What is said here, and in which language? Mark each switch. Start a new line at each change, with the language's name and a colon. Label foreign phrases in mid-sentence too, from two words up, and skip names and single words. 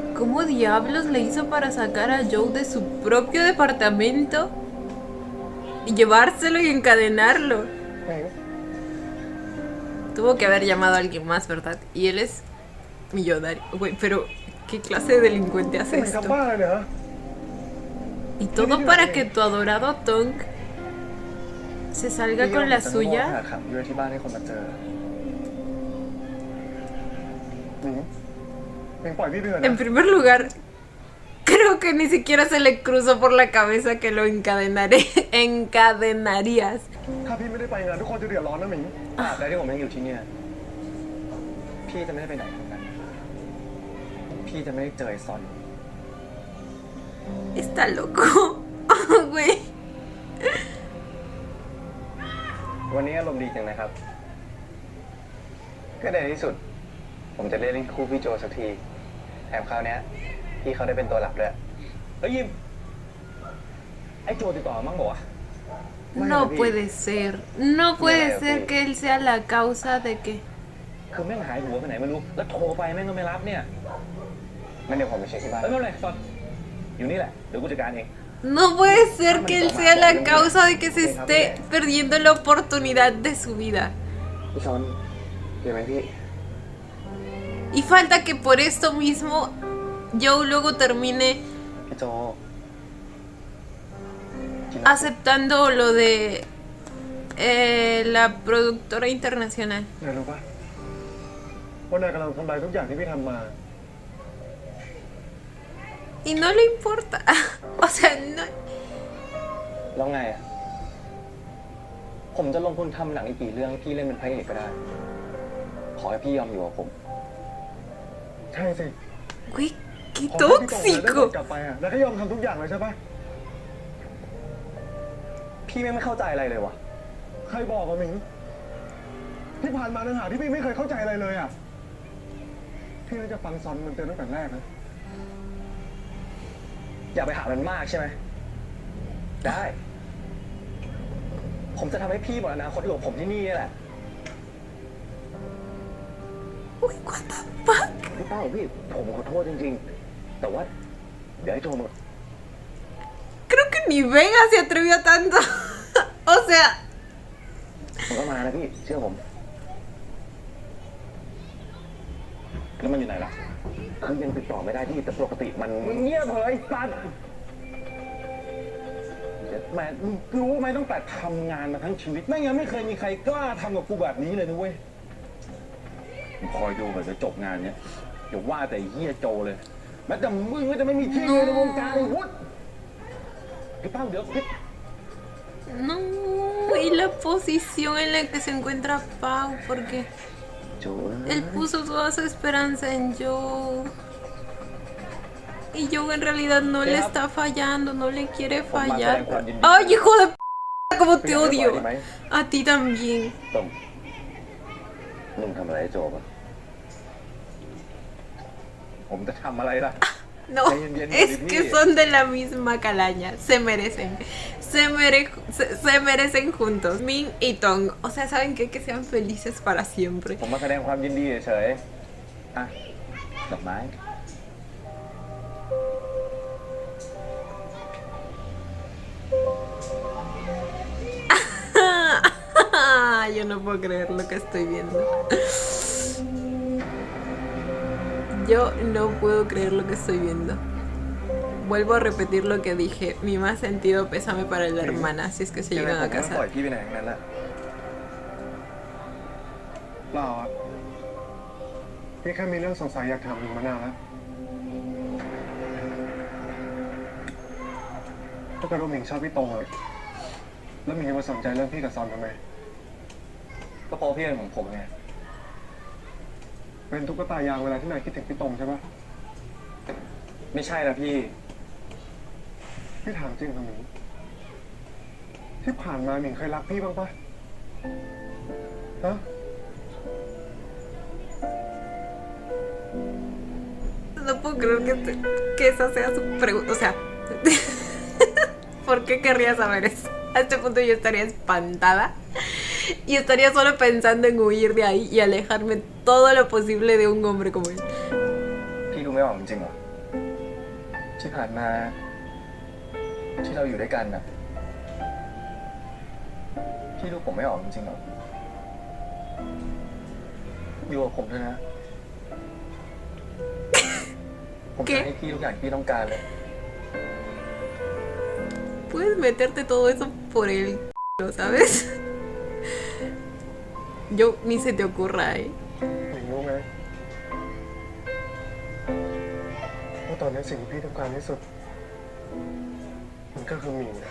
Spanish: ¿Cómo diablos le hizo para sacar a Joe de su propio departamento y llevárselo y encadenarlo?
Thai: หมิง
Spanish: Tuvo que haber llamado a alguien más, ¿verdad? Y él es millonario. Güey, pero ¿qué clase de delincuente
Thai: ห
Spanish: hace
Thai: มิงทำ
Spanish: esto?
Thai: บ้าเลยเหรอ
Spanish: Y todo para que tu adorado Tong se salga con la
Thai: หา
Spanish: suya.
Thai: ขังอยู่ที่บ้านให้คนมาเจอ หมิงหมิงปล่อยพี่ไปเถอะ
Spanish: En
Thai: นะ
Spanish: primer lugar, creo que ni siquiera se le cruzó por la cabeza que lo encadenarías.
Thai: ถ้าพี่ไม่ได้ไปงานทุกคนจะเดือดร้อนนะหมิง ตราบใดที่ผมยังอยู่ที่เนี่ย พี่จะไม่ได้ไปไหนทั้งนั้น พี่จะไม่ได้เจอไอ้ซอน
Spanish: Está loco. Güey.
Thai: วันนี้อารมณ์ดีจังนะครับ ก็ในที่สุด ผมจะเล่นคู่พี่โจสักที แถมคราวเนี้ยพี่เขาได้เป็นตัวหลักด้วยเฮ้ยยิม ไอ้โจติดต่อมั่งบอกว่า
Spanish: No puede ser. No puede ser que él sea la causa de que...
Thai: คือแม่งหายหัวไปไหนไม่รู้ แล้วโทรไปแม่งก็ไม่รับเนี่ยงั้นเดี๋ยวผมไปเช็คที่บ้านไม่เป็นไรซอนอยู่นี่แหละ เดี๋ยวกูจัดการเอง
Spanish: No puede ser que él sea la causa de que se esté perdiendo la oportunidad de su vida.
Thai: พี่ซอนเดี๋ยวไหมพี่
Spanish: Y falta que por esto mismo Joe luego termine
Thai: พี่โจ
Spanish: aceptando lo de la productora internacional.
Thai: นายรู้ปะว่านายกำลังทำลายทุกอย่างที่พี่ทำมา
Spanish: Y no le importa. O sea, no...
Thai: แล้วไงอ่ะ ผมจะลงทุนทำหนังอีกกี่เรื่องให้พี่เล่นเป็นพระเอกก็ได้ ขอให้พี่ยอมอยู่กับผม ใช่สิ
Spanish: Güey, qué
Thai: พอพี่ตกได้บ
Spanish: tóxico.
Thai: ทกลับไปอ่ะแล้วก็ยอมทำทุกอย่างเลยใช่ปะ พี่ไม่เข้าใจอะไรเลยวะ ใครบอกอ่ะหมิง ที่ผ่านมาเนื้อหาที่พี่ไม่เคยเข้าใจอะไรเลยอ่ะ พี่น่าจะฟังซอนมันเตือนตั้งแต่แรกนะ อย่าไปหามันมากใช่ไหม ได้ ผมจะทำให้พี่หมดอนาคตอยู่กับผมที่นี่แหละ
English: Uy, what the fuck.
Thai: พี่เป้าพี่ ผมขอโทษจริงๆ แต่ว่าเดี๋ยวให้โทรมา
Spanish: Creo que ni Vega se atrevió a tanto. O sea,
Thai: มันก็มานะพี่ เชื่อผม แล้วมันอยู่ไหนล่ะ คือยังติดต่อไม่ได้พี่แต่ปกติมันเงียบเลยไอ้สัตว์แม่รู้ไหมตั้งแต่ทำงานมาทั้งชีวิตไม่งั้นไม่เคยมีใครกล้าทำกับกูแบบนี้เลยนะเว้ยคอยดูเหมือนจะจบงานเนี้ยอย่าว่าแต่เฮียโจเลยแม้แต่มึงก็จะไม่มีที่เลยในวงการไอ้วุฒิพี่เป้าเดี๋ยวพี่
Spanish: no. Y la posición en la que se encuentra Pau, porque
Thai: โจ
Spanish: él puso toda su esperanza en Joe. Y Joe en realidad no le está fallando, no le quiere fallar. ¡Ay, hijo de p! ¡Cómo te odio! A ti también.
Thai: ต้องมึงทำอะไรให้โจปะผมจะทำอะไรล่ะ
Spanish: No, es que son de la misma calaña. Se merecen. Se merecen juntos. Min y Tong. O sea, ¿saben qué? Que sean felices para siempre.
Thai: ผมมาแสดงความยินดีเฉยๆอ่ะดอกไม้
Spanish: Yo no puedo creer lo que estoy viendo. Yo no puedo creer lo que estoy viendo. Vuelvo a repetir lo que dije. Mi más sentido pésame para la hermana, si es que se llegan a
Thai: ปล่อย
Spanish: casar.
Thai: พี่ไปไหนทั้งนั้นแหละ เราอ่ะพี่แค่มีเรื่องสงสัยอยากถามหมิงมานานแล้วถ้าเกิดว่าหมิงชอบพี่ตรงอะแล้วหมิงจะมาสนใจเรื่องพี่กับซอนทำไม ก็เพราะพี่เป็นของผมไง เป็นตุ๊กตายางเวลาที่นายคิดถึงพี่ตรงใช่ปะ ไม่ใช่นะพี่ พี่ถามจริงนะหมิงที่ผ่านมาหมิงเคยรักพี่บ้างปะฮะ
Spanish: No puedo creer que esa sea su pregunta. O sea, ¿por qué querría saber eso? A este punto yo estaría espantada y estaría solo pensando en huir de ahí y alejarme todo lo posible de un hombre como él.
Thai: พี่รู้ไม่ว่าจริงๆเหรอที่ผ่านมาที่เราอยู่ด้วยกันน่ะพี่ดูผมไม่ออกจริงๆหรออยู่กับผมเถอะนะ ผมจะให้พี่ทุกอย่างที่พี่ต้องการเลย
Spanish: Puedes meterte todo eso por el ¿sabes? Yo ni se te ocurra, ¿eh?
Thai: หมิงรู้ไหมว่าตอนนี้สิ่งที่พี่ต้องการที่สุดมันก็คือหมิงนะ